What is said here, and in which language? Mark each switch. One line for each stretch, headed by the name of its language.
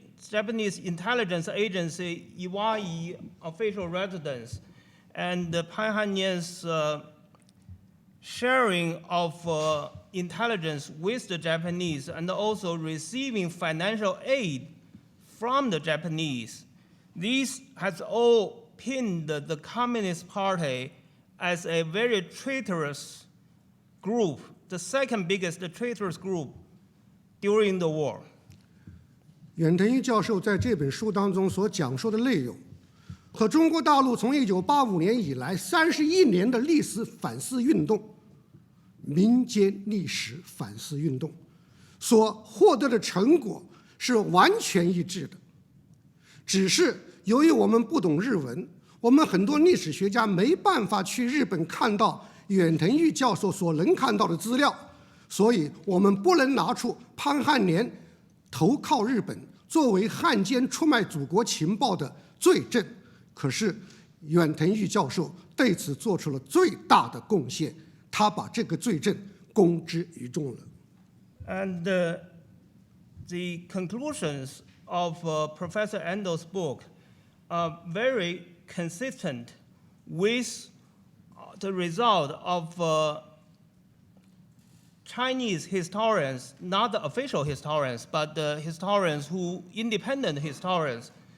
English: Japanese intelligence agency Iwai official residence, and Pan Han-nian's sharing of intelligence with the Japanese, and also receiving financial aid from the Japanese. This has all pinned the Communist Party as a very traitorous group, the second biggest traitorous group during the war.
Chinese: 远藤一教授在这本书当中所讲述的内容，和中国大陆从1985年以来31年的历史反思运动、民间历史反思运动所获得的成果是完全一致的。只是由于我们不懂日文，我们很多历史学家没办法去日本看到远藤裕教授所能看到的资料，所以我们不能拿出潘汉年投靠日本作为汉奸出卖祖国情报的罪证。可是远藤裕教授对此做出了最大的贡献，他把这个罪证公之于众了。
English: And the conclusions of Professor Endo's book are very consistent with the result of Chinese historians, not the official historians, but the historians independent historians,